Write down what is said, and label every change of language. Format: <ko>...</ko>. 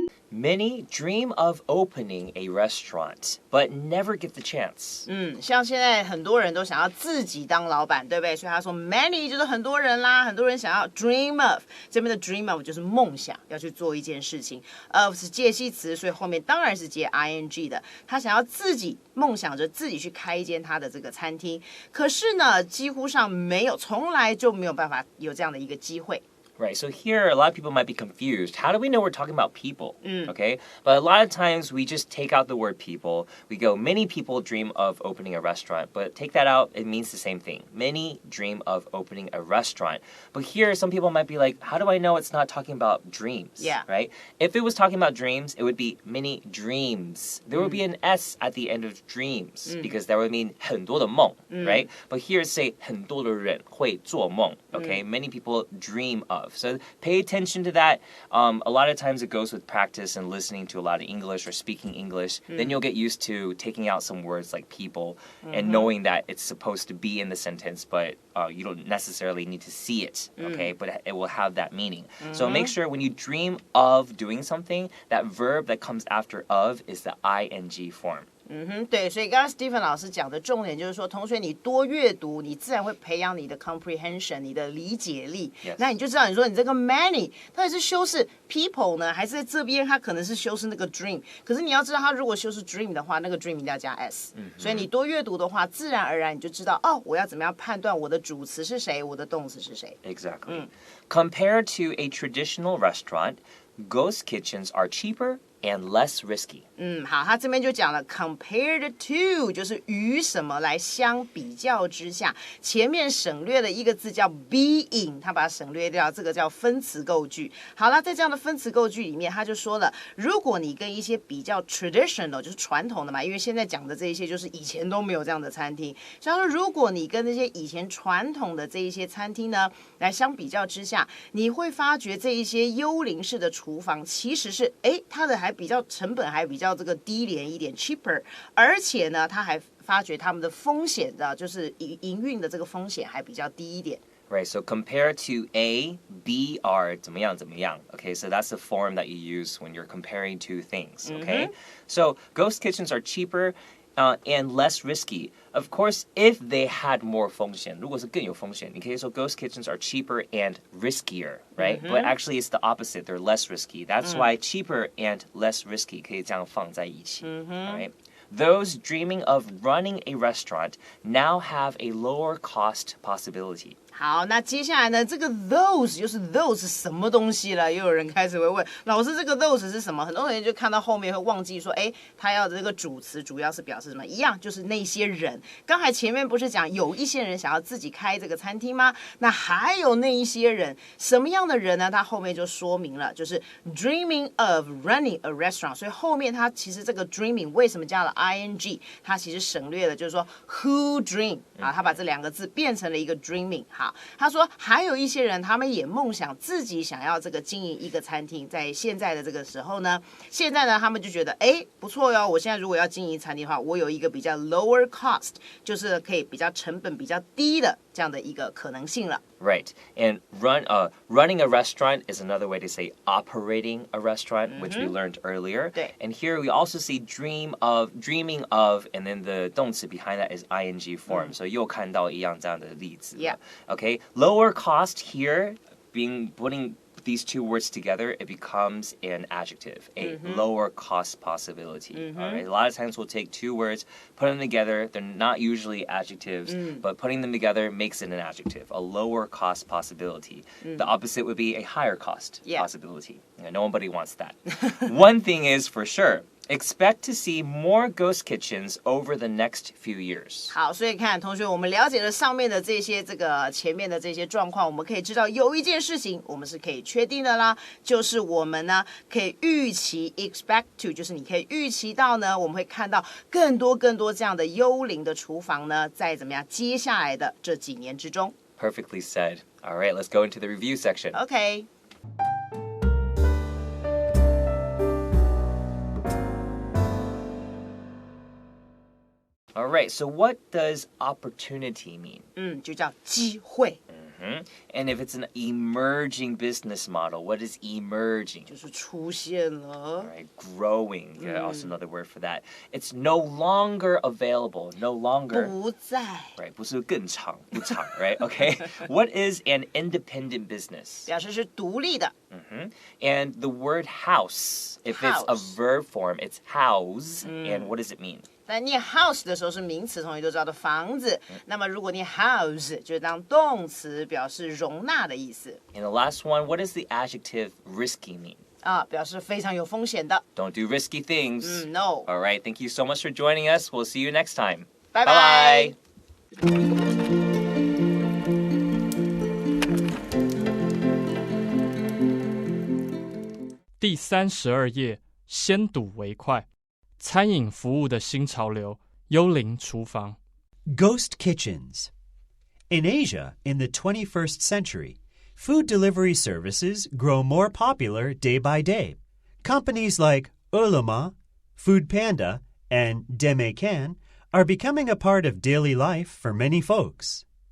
<en>Many dream of opening a restaurant, but never get the chance.</en> <zh>像现在很多人都想要自己当老板，对不对？所以他说 many 就是很多人啦，很多人想要 dream of， 这边的 dream of 就是梦想，要去做一件事情。 of 是介系词，所以后面当然是接 ing 的。他想要自己梦想着自己去开一间他的这个餐厅，可是呢，几乎上没有，从来就没有办法有这样的一个机会。</zh> <en>Right, so here a lot of people might be confused. How do we know we're talking about people? Okay, but a lot of times we just take out the word people. We go, many people dream of opening a restaurant, but take that out, it means the same thing. Many dream of opening a restaurant. But here, some people might be like, how do I know it's not talking about dreams? Yeah. Right? If it was talking about dreams, it would be many dreams. There would be an S at the end of dreams because that would mean</en> <zh>很多的梦,</zh> <en>right? But here it's say</en> <zh>很多的人会做梦,</zh> <en>okay? Many people dream of. So pay attention to that. A lot of times it goes with practice and listening to a lot of English or speaking English. Then you'll get used to taking out some words like people and knowing that it's supposed to be in the sentence, but you don't necessarily need to see it, okay? But it will have that meaning. So make sure when you dream of doing something, that verb that comes after of is the ing form.</en> <zh>对，所以刚刚 Stephen 老师讲的重点就是说，同学你多阅读，你自然会培养你的 comprehension， 你的理解力。那你就知道，你说你这个 many 到底是修饰 people 呢，还是在这边它可能是修饰那个 dream？可是你要知道，它如果修饰 dream 的话，那个 dream 一定要加 s。所以你多阅读的话，自然而然你就知道，哦，我要怎么样判断我的主词是谁，我的动词是谁。</zh> <en>Exactly. Compared to a traditional restaurant, ghost kitchens are cheaper and less risky.</en> <zh>好，他这边就讲了 compared to 就是与什么来相比较之下，前面省略了一个字叫 being， 他把它省略掉，这个叫分词构句。好了，在这样的分词构句里面，他就说了，如果你跟一些比较 traditional 就是传统的嘛，因为现在讲的这一些就是以前都没有这样的餐厅，所以他说如果你跟那些以前传统的这一些餐厅呢来相比较之下，你会发觉这一些幽灵式的厨房其实是它的还比较成本还比较这个低廉一点 cheaper， 而且呢，他还发觉他们的风险的，就是营运的这个风险还比较低一点。</zh> <en>Right, so compare to A, B are</en> <zh>怎么样怎么样.</zh> <en>Okay, so that's the form that you use when you're comparing two things. Okay, so ghost kitchens are cheaper and less risky. Of course, if they had more</en> <zh>风险，如果是更有风险，你可以说</zh> <en>ghost kitchens are cheaper and riskier, right? But actually, it's the opposite. They're less risky. That's why cheaper and less risky</en> <zh>可以这样放在一起.</zh> <en>All right. Those dreaming of running a restaurant now have a lower cost possibility.</en> <zh>好，那接下来呢？这个 those 就是 those 是什么东西了？又有人开始会问老师，这个 those 是什么？很多人就看到后面会忘记说，他要的这个主词主要是表示什么？一样就是那些人。刚才前面不是讲有一些人想要自己开这个餐厅吗？那还有那一些人，什么样的人呢？他后面就说明了，就是</zh> <en>dreaming of running a restaurant。</en> <zh>所以后面他其实这个 dreaming 为什么加了 ing？他其实省略了，就是说 who dream 啊，他把这两个字变成了一个 dreaming。好。他说还有一些人他们也梦想自己想要这个经营一个餐厅，在现在的这个时候呢，现在呢他们就觉得不错哟，我现在如果要经营餐厅的话，我有一个比较 lower cost， 就是可以比较成本比较低的这样的一个可能性了。</zh> <en>Right, and running a restaurant is another way to say operating a restaurant, which we learned earlier.</en> <zh>对。</zh> <en>And here we also see dreaming of, and then the 动词 behind that is ing form.</en> <zh>So 又看到一样这样的例子。</zh> <en>Yeah. Okay, lower cost here being putting these two words together, it becomes an adjective, a lower cost possibility. All right? A lot of times we'll take two words, put them together. They're not usually adjectives, but putting them together makes it an adjective, a lower cost possibility. The opposite would be a higher cost possibility. Nobody wants that. One thing is for sure, expect to see more ghost kitchens over the next few years.</en> <zh>好，所以看同学，我们了解了上面的这些前面的这些状况，我们可以知道有一件事情我们是可以确定的啦，就是我们呢可以预期 expect to， 就是你可以预期到呢，我们会看到更多这样的幽灵的厨房呢，在怎么样接下来的这几年之中。</zh> <en>Perfectly said. All right, let's go into the review section. Okay. All right, so what does opportunity mean?</en> <zh>就叫机会。</zh> <en>And if it's an emerging business model, what is emerging?</en> <zh>就是出现了。</zh> <en>All right, growing, also another word for that. It's no longer available, no longer.</en> <zh>不在。 Right, 不是更长，不长, right?</zh> <en>Okay. What is an independent business?</en> <zh>表示是独立的。</zh> <en>And the word house, if it's a verb form, it's house. And what does it mean?</en> <zh>在念 house 的时候是名词，同学都知道的房子。那么如果念 house 就当动词，表示容纳的意思。</zh> <en>And the last one, what does the adjective risky mean?</en> <zh>表示非常有风险的。</zh> <en>Don't do risky things. No. All right, thank you so much for joining us. We'll see you next time. Bye-bye. Bye-bye.</en> <zh>第32页，先睹为快。餐饮服务的新潮流，幽灵厨房。</zh> <en>Ghost kitchens. In Asia, in the 21st century, food delivery services grow more popular day by day. Companies like Ele.me, Food Panda, and Demecan are becoming a part of daily life for many folks.</en>